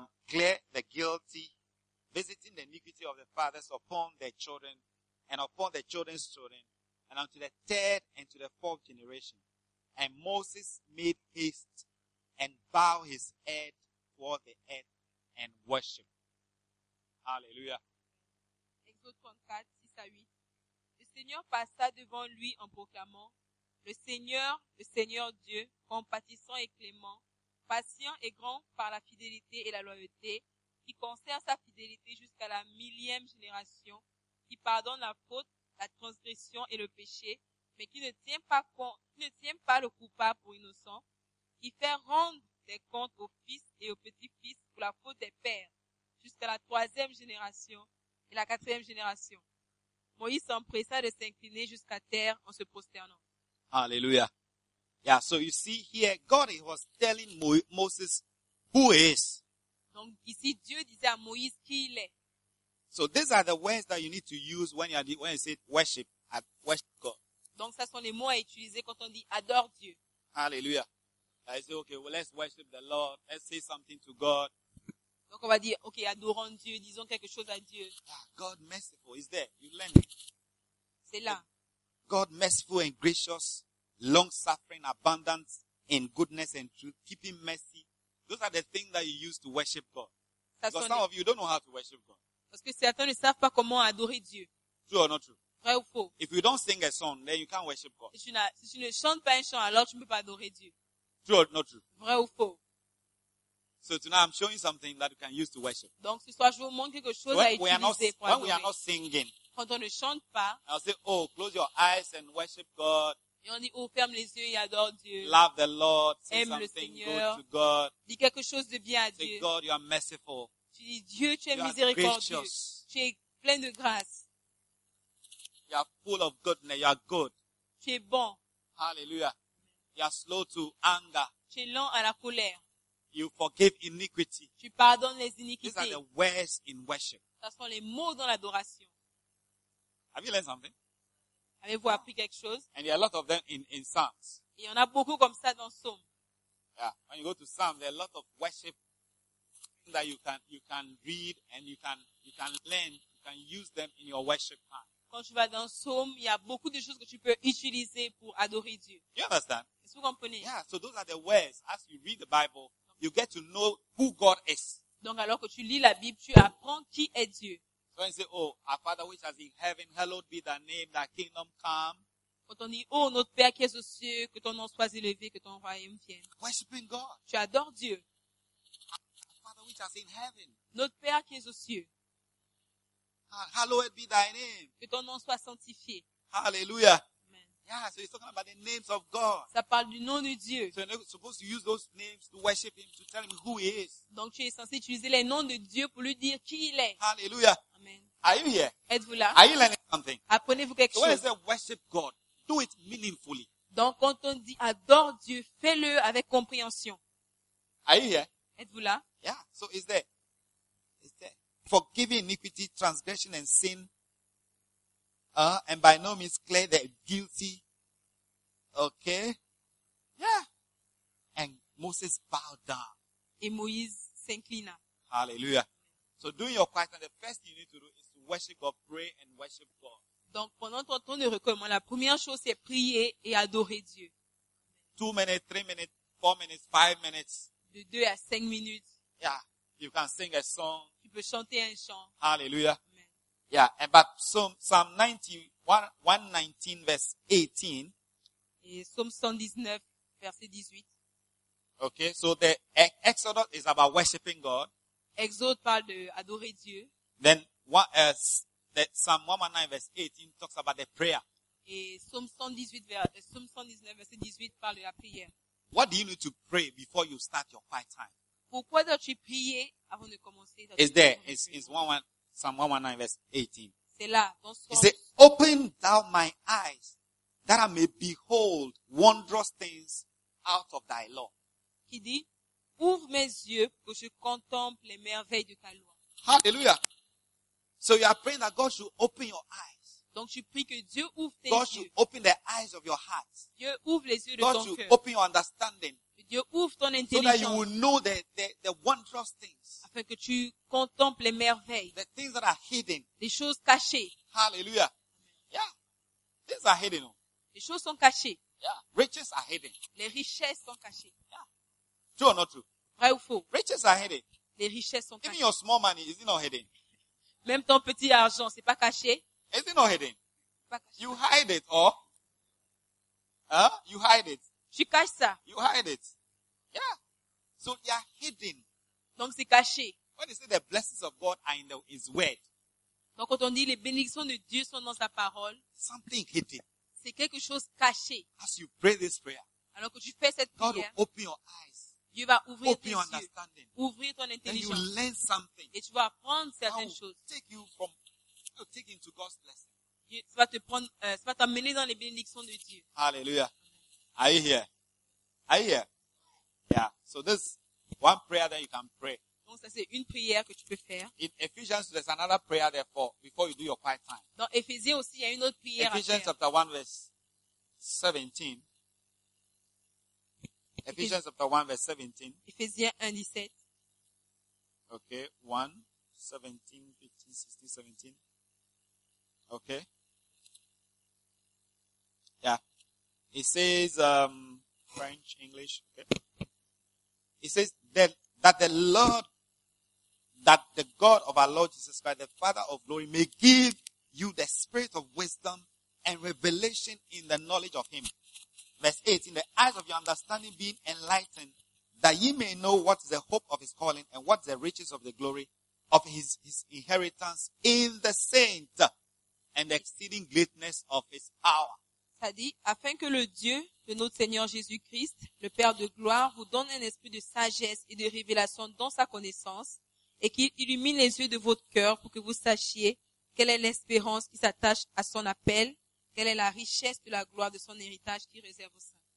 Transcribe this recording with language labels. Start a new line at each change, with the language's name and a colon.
English: clear the guilty, visiting the iniquity of the fathers upon their children and upon their children's children and unto the third and to the fourth generation. And Moses made haste and bowed his head toward the earth and worshiped. Hallelujah.
French: Exode 34, 6 à 8. Le Seigneur passa devant lui en proclamant, le Seigneur Dieu, compatissant et clément, patient et grand par la fidélité et la loyauté, qui conserve sa fidélité jusqu'à la millième génération, qui pardonne la faute, la transgression et le péché, mais qui ne tient pas le coupable pour innocent, qui fait rendre des comptes aux fils et aux petits-fils pour la faute des pères, jusqu'à la troisième génération et la quatrième génération. Moïse s'empressa de s'incliner jusqu'à terre en se prosternant. Alléluia.
English: Yeah, so you see here, God was telling Moses who he is.
French: Donc ici, Dieu disait à Moïse qui il est.
English: So these are the words that you need to use when you say worship, worship God.
French: Donc ça sont les mots à utiliser quand on dit adore Dieu.
English: Hallelujah. I say, okay, well, let's worship the Lord. Let's say something to God.
French: Donc on va dire, okay, adorons Dieu, disons quelque chose à Dieu.
English: Yeah, God merciful is there. You learn it.
French: C'est là.
English: God merciful and gracious. Long-suffering, abundant in goodness and truth, keeping mercy. Those are the things that you use to worship God. Because some of you don't know how to worship God.
French: Parce que certains ne savent pas comment adorer Dieu.
English: True or not true?
French: Vrai ou faux?
English: If you don't sing a song, then you can't worship God.
French: Si tu ne chantes pas un chant, alors tu ne peux pas adorer Dieu.
English: True or not true?
French: Vrai ou faux?
English: So tonight I'm showing you something that you can use to worship.
French: Donc ce soir je vous montre quelque chose
English: when
French: à utiliser
English: not,
French: pour
English: when
French: adorer.
English: We are not singing,
French: quand on ne chante pas,
English: I'll say, oh, close your eyes and worship God.
French: Et on dit, oh, ferme les yeux et adore Dieu.
English: Love the Lord.
French: Aime le Seigneur.
English: Good to God.
French: Dis quelque chose de bien à Dieu.
English: Say, God, you are merciful.
French: Tu dis, Dieu, tu es miséricordieux. Tu es plein de grâce.
English: You are full of goodness. You are good.
French: Tu es bon.
English: Hallelujah. You are slow to anger.
French: Tu es lent à la colère.
English: You forgive iniquity.
French: Tu pardonnes les iniquités.
English: These are the words in worship.
French: Ce sont les mots dans l'adoration.
English: Have you learned something?
French: Avez-vous appris quelque chose?
English: And there are a lot of them in Psalms.
French: Et il y en a beaucoup comme ça dans Psaume.
English: Yeah, when you go to Psalms, there are a lot of worship that you can read and you can learn, you can use them in your worship time.
French: Quand tu vas dans Psaume, il y a beaucoup de choses que tu peux utiliser pour adorer Dieu.
English: You understand?
French: Est-ce que vous comprenez?
English: Yeah, so those are the words. As you read the Bible, you get to know who God is.
French: Donc alors que tu lis la Bible, tu apprends qui est Dieu.
English: When you say, oh, our Father which is in heaven, hallowed be thy name, thy kingdom come.
French: Quand on dit, oh, notre Père qui es aux cieux, que ton nom soit élevé, que ton royaume vienne.
English: Worshiping God.
French: Tu adores Dieu.
English: Our Father which is in heaven.
French: Notre Père qui es aux cieux.
English: Hallowed be thy name.
French: Que ton nom soit sanctifié.
English: Hallelujah. Amen. Yeah, so he's talking about the names of God.
French: Ça parle du nom de Dieu.
English: So you're supposed to use those names to worship him, to tell him who he is.
French: Donc tu es censé utiliser les noms de Dieu pour lui dire qui il est.
English: Hallelujah. Amen. Are you here?
French: Êtes-vous là?
English: Are you learning something?
French: Apprenez-vous quelque chose.
English: So when I say worship God, do it meaningfully.
French: Donc quand on dit adore Dieu, fais-le avec compréhension.
English: Are you here?
French: Êtes-vous là?
English: Yeah. So is there? Forgiving iniquity, transgression, and sin, and by no means clear the guilty. Okay, yeah. And Moses bowed down.
French: Et Moïse s'inclina.
English: Hallelujah. So doing your quiet time, the first thing you need to do is to worship God, pray and worship God.
French: Donc pendant ton temps de recueillement, la première chose c'est prier et adorer Dieu.
English: 2 minutes, 3 minutes, 4 minutes, 5 minutes.
French: De 2 à 5 minutes.
English: Yeah, you can sing a song.
French: Peut chanter un chant.
English: Hallelujah. Amen. Yeah, and but Psalm 119 verse 18.
French: Et Psalm 119 verset 18.
English: Okay, so the Exodus is about worshiping God.
French: Exode parle de adorer Dieu.
English: Then what else? That Psalm 119 verse 18 talks about the prayer.
French: Et Psalm 119 verset 18 parle de la prière.
English: What do you need to pray before you start your quiet time?
French: Pourquoi dois-tu prier avant de commencer?
English: It's there. It's Psalm 119 verse 18.
French: C'est là.
English: It says, "Open thou my eyes, that I may behold wondrous things out of thy law."
French: Qui dit, ouvre mes yeux que je contemple les merveilles de ta loi.
English: Hallelujah. So you are praying that God should open your eyes.
French: Donc tu pries que Dieu ouvre tes
English: God
French: yeux.
English: God should open the eyes of your heart.
French: Dieu ouvre les yeux
English: God
French: de ton cœur.
English: God should open your understanding.
French: Dieu ouvre ton intelligence.
English: So that you will know the wondrous things.
French: Afin que tu contemples les merveilles.
English: The things that are hidden.
French: Les choses cachées.
English: Hallelujah. Yeah. Things are hidden.
French: Les choses sont cachées.
English: Yeah. Riches are hidden.
French: Les richesses sont cachées.
English: Yeah. True or not true?
French: Vrai ou faux?
English: Riches are hidden.
French: Les richesses sont cachées.
English: Even your small money, is it not hidden?
French: Même ton petit argent, c'est pas caché?
English: Is it not hidden?
French: Pas caché.
English: You hide it or? Huh? You hide it.
French: Tu caches ça.
English: You hide it. Yeah. So they are hidden.
French: Donc c'est caché.
English: When they say the blessings of God are in his word.
French: Donc quand on dit les bénédictions de Dieu sont dans sa parole.
English: Something hidden.
French: C'est quelque chose caché.
English: As you pray this prayer.
French: Alors que tu fais cette
English: God
French: prière.
English: God will open your eyes.
French: Dieu va ouvrir
English: open
French: tes yeux.
English: Open your understanding.
French: Ouvrir ton intelligence.
English: Then you learn something.
French: Et tu vas apprendre certaines choses.
English: Take into God's blessing.
French: Ça va t'amener dans les bénédictions de Dieu.
English: Hallelujah. Are you here? Are you here? Yeah. So this one prayer that you can pray.
French: Donc ça c'est une prière que tu peux faire.
English: In Ephesians, there's another prayer therefore before you do your quiet time.
French: Dans Ephésiens aussi, il y a une autre prière.
English: Ephesians chapter 1 verse 17. Ephesians chapter 1 verse 17.
French: Ephésiens 1, 17.
English: Okay. 1, 17, 15, 16, 17. Okay. Yeah. It says, French, English, okay. It says that the Lord, that the God of our Lord Jesus Christ, the Father of glory, may give you the spirit of wisdom and revelation in the knowledge of him. Verse 8, in the eyes of your understanding being enlightened, that ye may know what is the hope of his calling and what the riches of the glory of his inheritance in the saint and the exceeding greatness of his power.
French: C'est-à-dire, afin que le Dieu de notre Seigneur Jésus-Christ, le Père de gloire, vous donne un esprit de sagesse et de révélation dans sa connaissance et qu'il illumine les yeux de votre cœur pour que vous sachiez quelle est l'espérance qui s'attache à son appel, quelle est la richesse de la gloire de son héritage qui réserve au sein.